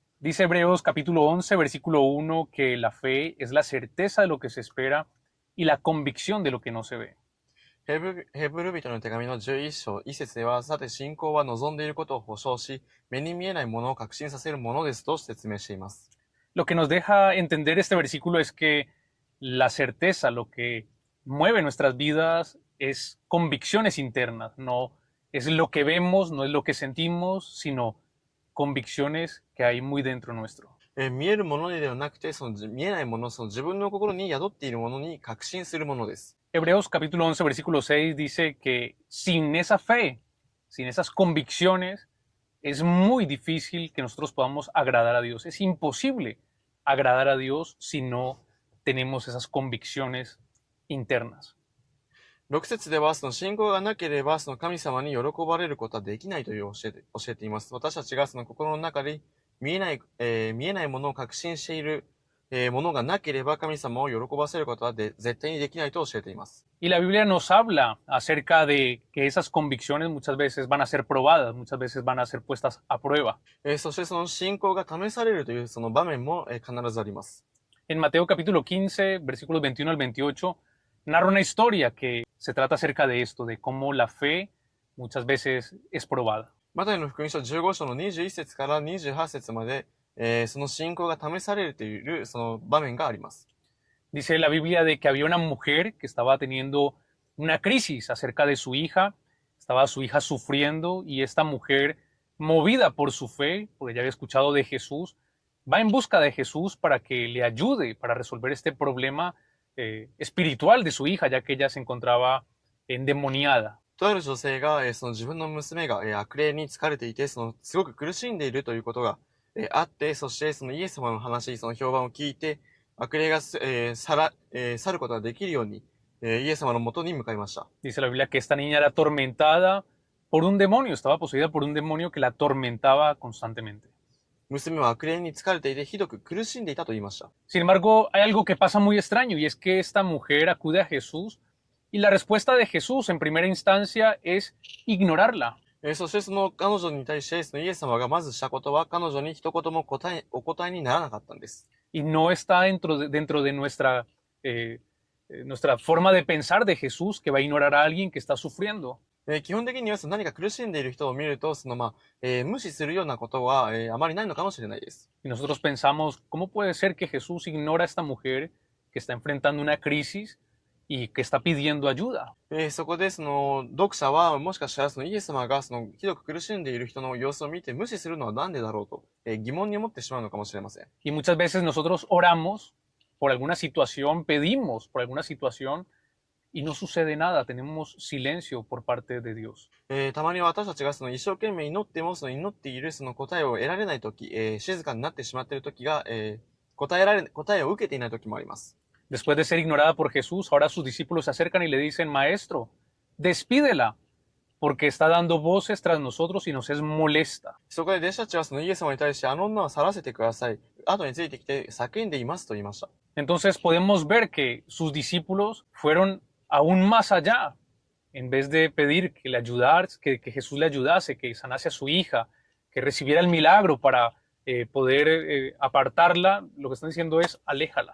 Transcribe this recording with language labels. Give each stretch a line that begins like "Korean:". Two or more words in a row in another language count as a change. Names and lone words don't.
Spanish: Dice Hebreos capítulo 11, versículo 1, que la fe es la certeza de lo que se espera y la convicción de lo que no se ve.
Japanese: ヘブル人の手紙の11章1節では、さて信仰は望んでいることを保証し、目に見えないものを確信させるものですと説明しています。
Spanish: Lo que nos deja entender este versículo es que la certeza, lo que mueve nuestras vidas es convicciones internas, no es lo que vemos, no es lo que sentimos, sino convicciones que hay muy dentro nuestro.
Japanese: 見えるものではなくて、見えないもの、自分の心に宿っているものに確信するものです。
Spanish: Hebreos capítulo 11, versículo 6 dice que sin esa fe, sin esas convicciones, es muy difícil que nosotros podamos agradar a Dios. Es imposible agradar a Dios si no tenemos esas convicciones internas.
Japanese: 6 節では、信仰がなければ、神様に喜ばれることはできないという教えています。私たちが心の中で見えないものを確信している、ものがなければ、神様を喜ばせることは絶対にできないと教えています。
Spanish: Y la Biblia nos habla acerca de que esas convicciones muchas veces van a ser probadas, muchas veces van a ser puestas a prueba.
Japanese: そしてその信仰が試されるというその場面も、必ずあります。
Spanish: En Mateo capítulo 15, versículos 21 al 28, narra una historia que se trata acerca de esto, de cómo la fe muchas veces es probada.
Japanese: マタイの福音書15章の21節から28節まで、その信仰が試されるというその場面があります。
Spanish: Dice la Biblia de que había una mujer que estaba teniendo una crisis acerca de su hija, estaba su hija sufriendo y esta mujer, movida por su fe, porque ya había escuchado de Jesús, va en busca de Jesús para que le ayude para resolver este problema espiritual de su hija, ya que ella se encontraba endemoniada.
Japanese: とある女性が、その自分の娘が、悪霊に疲れていて、すごく苦しんでいるということが、あって、そしてそのイエス様の話、その評判を聞いて、悪霊が、去ることができるように、イエス様のもとに向かいました。
Spanish: Dice la Biblia que esta niña era atormentada por un demonio, estaba poseída por un demonio que la atormentaba constantemente.
Japanese: 娘は悪霊に疲れていて、ひどく苦しんでいたと言いました。
Spanish: Sin embargo, hay algo que pasa muy extraño y es que esta mujer acude a Jesús y la respuesta de Jesús en primera instancia es ignorarla.
Japanese: そしてその彼女に対して、そのイエス様がまずしたことは、彼女に一言もお答えにならなかったんです。
Spanish: Y no está dentro de nuestra forma de pensar de Jesús que va a ignorar a alguien que está sufriendo.
Japanese: 基本的には何か苦しんでいる人を見ると、無視するようなことは、あまりないのかもしれないです。
Spanish: Y nosotros pensamos, ¿cómo puede ser que Jesús ignora a esta mujer que está enfrentando una crisis y que está pidiendo ayuda?
Japanese: そこで読者はもしかしたらイエス様がひどく苦しんでいる人の様子を見て無視するのはなんでだろうと、疑問に思ってしまうのかもしれません。
Spanish: Y muchas veces nosotros oramos por alguna situación, pedimos por alguna situación y no sucede nada, tenemos silencio por parte de Dios.
Japanese: たまに私たちが一生懸命祈っても祈っている答えを得られないとき、静かになってしまっているときが、答えを受けていないときもあります。
Spanish: Después de ser ignorada por Jesús, ahora sus discípulos se acercan y le dicen, Maestro, despídela, porque está dando voces tras nosotros y nos es molesta.
Japanese: そこで弟子たちはイエス様に対して、あの女は去らせてください。後についてきて叫んでいますと言いました。
Spanish: Entonces podemos ver que sus discípulos fueron aún más allá. En vez de pedir que le ayudara, que Jesús le ayudase, que sanase a su hija, que recibiera el milagro para poder apartarla, lo que están diciendo es aléjala.